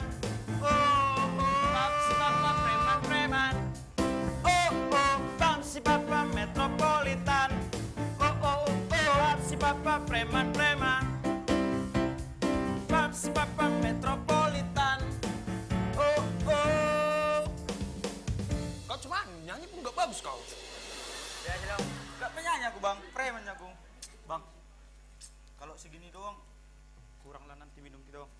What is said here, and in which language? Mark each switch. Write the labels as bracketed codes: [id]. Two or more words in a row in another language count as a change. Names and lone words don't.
[id] oh oh, papsi papa preman-preman, oh oh, papsi papa metropolitan, oh oh oh, papsi papa preman-preman, papsi papa metropolitan, oh oh. Kau cuma nyanyi pun gak bagus kau. Ya aja dong, gak penyanyi aku bang, preman aku. Bang, kalau segini doang, kurang lah nanti minum kita bang.